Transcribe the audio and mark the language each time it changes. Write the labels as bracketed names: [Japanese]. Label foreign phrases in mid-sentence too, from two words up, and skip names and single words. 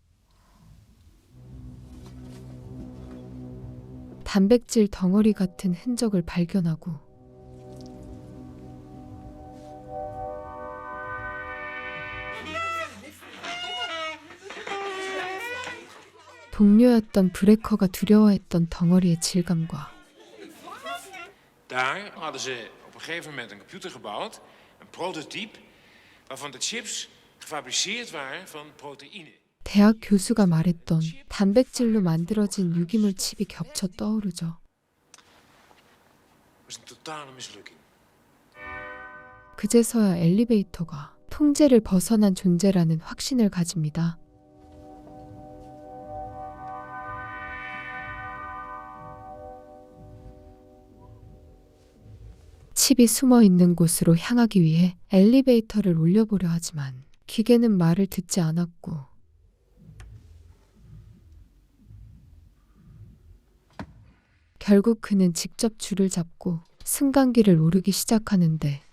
[Korean] 단백질 덩어리 같은 흔적을 발견하고 동료였던 브레커가 두려워했던 덩어리의 질감과 [Dutch] Daar hadden ze op een gegeven moment een computer gebouwd, een prototype, waarvan de chips gefabriceerd waren van proteïne. [Korean] 대학 교수가 말했던 단백질로 만들어진 유기물 칩이 겹쳐 떠오르죠. [Dutch] Het was een totale mislukking. [Korean] 그제서야 엘리베이터가 통제를 벗어난 존재라는 확신을 가집니다. 칩이 숨어 있는 곳으로 향하기 위해 엘리베이터를 올려보려 하지만 기계는 말을 듣지 않았고 결국 그는 직접 줄을 잡고 승강기를 오르기 시작하는데